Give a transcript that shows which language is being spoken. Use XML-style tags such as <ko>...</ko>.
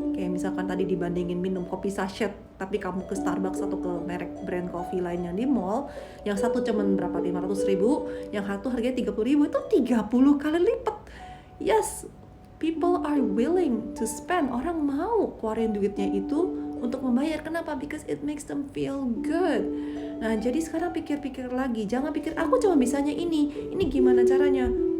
<id>Kayak misalkan tadi dibandingin minum kopi sachet, tapi kamu ke Starbucks atau ke merek brand coffee lainnya di mall, yang satu cuman berapa, 500.000, yang satu harganya 30.000, itu 30 kali lipat.</id> <en>Yes, people are willing to spend,</en> <id>orang mau keluarin duitnya itu untuk membayar. Kenapa?</id> <en>Because it makes them feel good.</en> <id>Nah, jadi sekarang pikir-pikir lagi, jangan pikir aku cuma bisanya ini gimana caranya.</id>